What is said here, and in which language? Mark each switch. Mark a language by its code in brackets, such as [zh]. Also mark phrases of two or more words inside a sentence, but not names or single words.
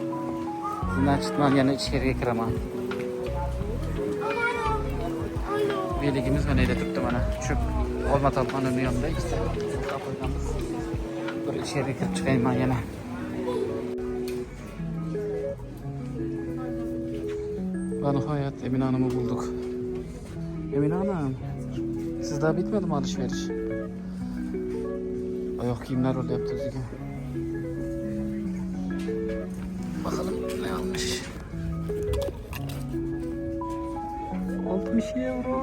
[uz] Значит, men yana ichkariga kiraman. Veligimiz mana edi turibdi mana. Shu Olma Talxonning yonida ikkita qo'yganmiz. Bir icheriga kirib chiqayman yana. [tr] Va nihoyat Emine Hanım'ı bulduk. Emine Hanım, siz daha bitmedi mi alışveriş? Ayak giyimler öyle yaptı Özge. Bakalım ne almış. 60 euro.